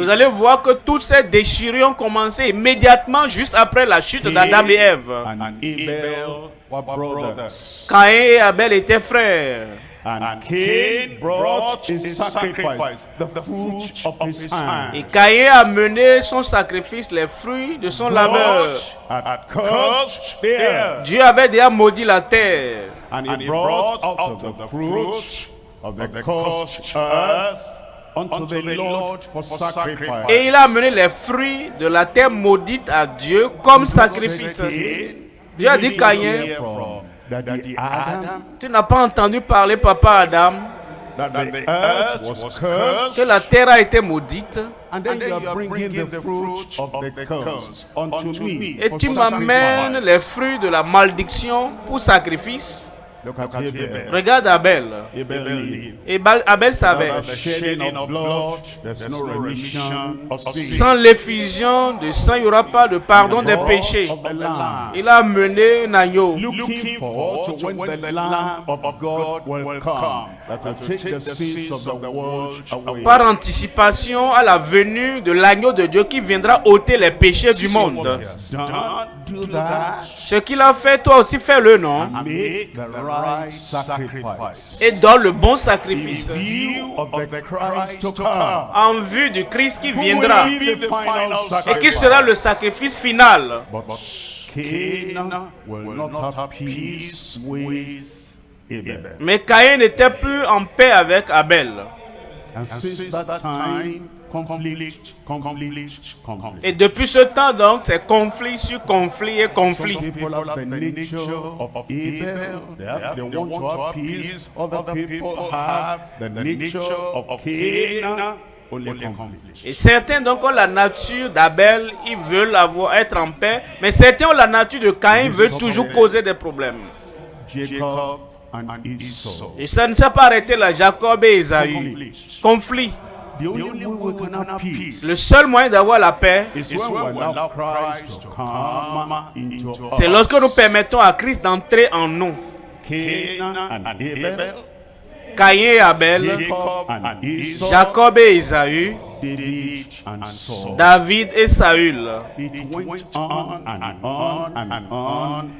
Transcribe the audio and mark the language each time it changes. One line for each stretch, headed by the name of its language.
French: vous allez voir que toutes ces déchirures ont commencé immédiatement juste après la chute d'Adam et Ève.
English: And Abel were brothers.
French: Caïn et Abel étaient frères.
English: And Cain brought his sacrifice, the fruit of his hand.
French: Et Caïn a mené son sacrifice, les fruits de son labeur.
English: God had cursed the earth.
French: Dieu avait déjà maudit la terre.
English: And he brought out of the fruit of the cursed earth unto the Lord for sacrifice.
French: Et il a amené les fruits de la terre maudite à Dieu comme sacrifice. Dieu a dit Caïn,
English: Daddy Adam,
French: tu n'as pas entendu parler papa Adam
English: that the earth was cursed,
French: que la terre a été maudite.
English: and then you are bringing the fruit of the curse unto me.
French: Et
English: for
French: tu m'amènes
English: sacrifice.
French: les fruits de la malédiction pour sacrifice.
English: Look at Abel.
French: Regarde Abel.
English: Abel knew.
French: Et Abel savait.
English: Without the shedding of blood, there's no remission of sin.
French: Sans l'effusion de sang, il n'y aura pas de pardon des péchés.
English: Of the Lamb.
French: Il a mené un agneau.
English: Looking forward to when the Lamb of God will come, that will take the sins of the world away.
French: Par anticipation à la venue de l'agneau de Dieu qui viendra ôter les péchés du monde.
English: Do that
French: Ce qu'il a fait, toi aussi fais-le, non?
English: and make the right sacrifice.
French: Et donne le bon sacrifice
English: In view of the Christ to come.
French: en vue du Christ qui
English: Who
French: viendra
English: will be the final
French: et qui
English: sacrifice?
French: sera le sacrifice final.
English: But Cain will not have peace with Abel.
French: Mais Caïn n'était plus en paix avec Abel.
English: And since that time, conflict.
French: Et depuis ce temps donc, c'est conflit sur conflit et conflit.
English: Some people have the nature of Abel. They want to have peace. Other people have the nature of Cain. Only conflict.
French: Et certains donc ont la nature d'Abel, ils veulent être en paix. Mais certains ont la nature de Caïn, veulent toujours causer des problèmes.
English: Jacob and Esau.
French: Et ça ne s'est pas arrêté là, Jacob et Esaü. Conflit.
English: The only way we can have peace
French: Le seul moyen d'avoir la paix,
English: is when we allow Christ to come into
French: c'est
English: us.
French: lorsque nous permettons à Christ d'entrer en nous.
English: Cain and Abel,
French: Caïn et Abel,
English: Jacob and Esau,
French: Jacob et Esaü,
English: David and Saul.
French: David et Saül.
English: It went on and on and on.